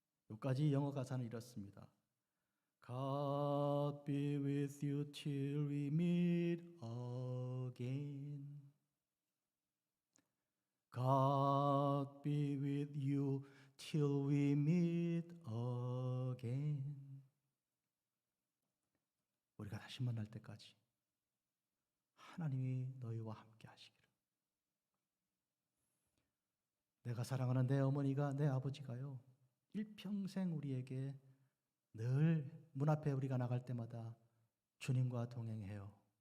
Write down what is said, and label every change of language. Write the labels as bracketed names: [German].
[Korean] 여기까지 영어 가사는 이렇습니다. [English] God be with you till we meet again. God be with you till we meet again. [Korean] 우리가 다시 만날 때까지 하나님이 너희와 함께 하시기를. 내가 사랑하는 내 어머니가, 내 아버지가요, 일평생 우리에게 늘 문 앞에 우리가 나갈 때마다 주님과 동행해요.